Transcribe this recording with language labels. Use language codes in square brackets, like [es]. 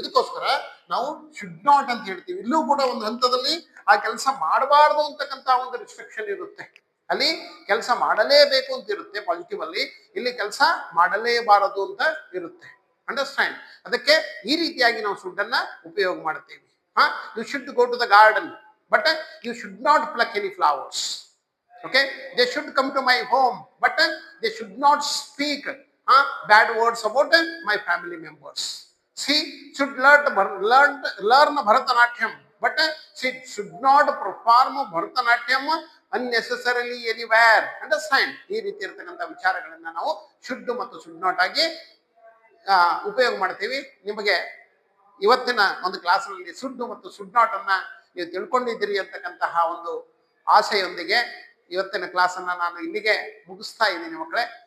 [kn] ಇದಕ್ಕೋಸ್ಕರ ನಾವು should not ಅಂತ ಹೇಳ್ತೀವಿ. ಇಲ್ಲೂ ಕೂಡ ಒಂದು ಹಂತದಲ್ಲಿ ಆ ಕೆಲಸ ಮಾಡಬಾರ್ದು ಅಂತಕ್ಕಂಥ ಒಂದು ರಿಸ್ಟ್ರಿಕ್ಷನ್ ಇರುತ್ತೆ. ಅಲ್ಲಿ ಕೆಲಸ ಮಾಡಲೇಬೇಕು ಅಂತ ಇರುತ್ತೆ ಪಾಸಿಟಿವ್ ಅಲ್ಲಿ, ಇಲ್ಲಿ ಕೆಲಸ ಮಾಡಲೇಬಾರದು ಅಂತ ಇರುತ್ತೆ. ಅಂಡರ್ಸ್ಟ್ಯಾಂಡ್? ಅದಕ್ಕೆ ಈ ರೀತಿಯಾಗಿ ನಾವು ಶುಡ್ ಅನ್ನ ಉಪಯೋಗ ಮಾಡ್ತೀವಿ. [en] You should go to the garden but you should not pluck any flowers. Okay, they should come to my home, but they should not speak bad words about my family members. She should learn Bharatanatyam, but she should not perform Bharatanatyam unnecessarily anywhere. Understand? [kn] ಈ ರೀತಿ ಇರತಕ್ಕಂಥ ವಿಚಾರಗಳನ್ನ ನಾವು ಶುದ್ಧ ಮತ್ತು should not ಆಗಿ ಉಪಯೋಗ ಮಾಡ್ತೀವಿ. ನಿಮಗೆ ಇವತ್ತಿನ ಒಂದು ಕ್ಲಾಸ್ನಲ್ಲಿ ಸುಡ್ಡು ಮತ್ತು ಸುಡ್ ನಾಟ್ ಅನ್ನ ನೀವು ತಿಳ್ಕೊಂಡಿದ್ದೀರಿ ಅಂತಕ್ಕಂತಹ ಒಂದು ಆಸೆಯೊಂದಿಗೆ ಇವತ್ತಿನ ಕ್ಲಾಸನ್ನ ನಾನು ಇಲ್ಲಿಗೆ ಮುಗಿಸ್ತಾ ಇದ್ದೀನಿ ಮಕ್ಕಳೇ.